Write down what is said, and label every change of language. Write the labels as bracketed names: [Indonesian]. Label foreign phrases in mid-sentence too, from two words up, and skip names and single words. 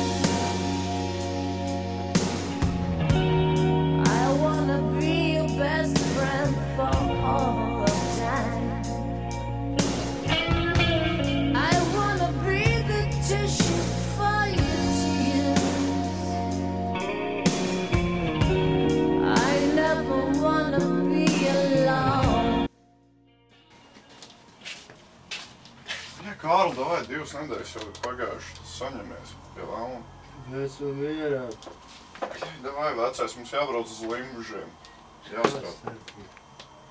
[English] I wanna be your best friend for all of time. I wanna be the tissue for your tears. I never wanna be alone. [Latvian] Ja, Kārl, davai, 2 nedēļas jau ir pagājuši, tas saņemies pie launa. Esmu mierā. Davai, vecais, mums jābrauc uz Limbužiem. Jāstrādā.